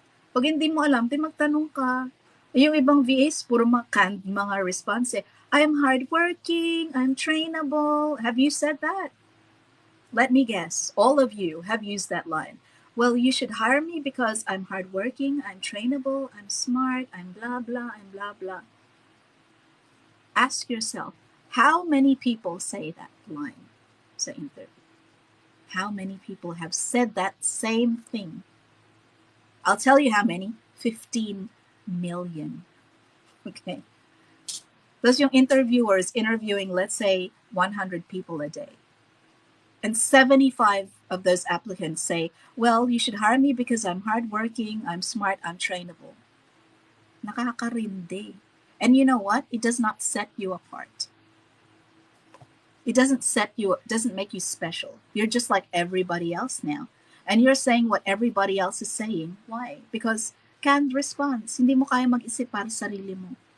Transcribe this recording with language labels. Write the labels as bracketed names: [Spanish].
[Filipino] Pag hindi mo alam, di magtanong ka. Yung ibang VAs, puro mga response eh. [English] I am hardworking, I'm trainable. Have you said that? Let me guess, all of you have used that line. Well, you should hire me because I'm hardworking, I'm trainable, I'm smart, I'm blah, blah, I'm blah, blah. Ask yourself, how many people say that line [Filipino] sa interview? [English] How many people have said that same thing? I'll tell you how many. 15 million. Okay. Those yung interviewers interviewing, let's say, 100 people a day. And 75 of those applicants say, well, you should hire me because I'm hardworking, I'm smart, I'm trainable. [Filipino] Nakakarindi. [English] And you know what? It does not set you apart. It doesn't make you special. You're just like everybody else now. And you're saying what everybody else is saying. Why? Because canned response. [Filipino] Hindi mo kaya mag-isip para sa sarili mo.